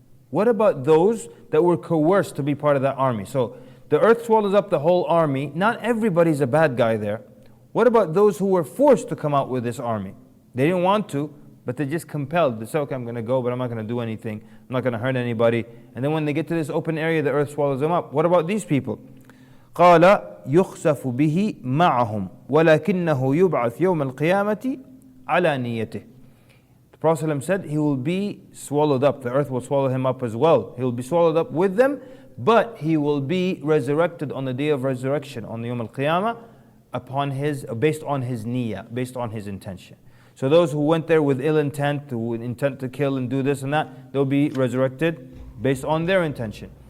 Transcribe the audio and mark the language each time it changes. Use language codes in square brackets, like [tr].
[en] What about those that were coerced to be part of that army? So the earth swallows up the whole army. Not everybody's a bad guy there. What about those who were forced to come out with this army? They didn't want to, but they're just compelled. They say, okay, I'm going to go, but I'm not going to do anything. I'm not going to hurt anybody. And then when they get to this open area, the earth swallows them up. What about these people? [ar] قال يخسف به معهم ولكنه يبعث يوم القيامة على نيته. [en] The Prophet ﷺ said he will be swallowed up. The earth will swallow him up as well. He will be swallowed up with them, but he will be resurrected on the day of resurrection, on the Yawm al-Qiyamah, based on his niyyah, based on his intention. So those who went there with ill intent, who intent to kill and do this and that, they'll be resurrected based on their intention.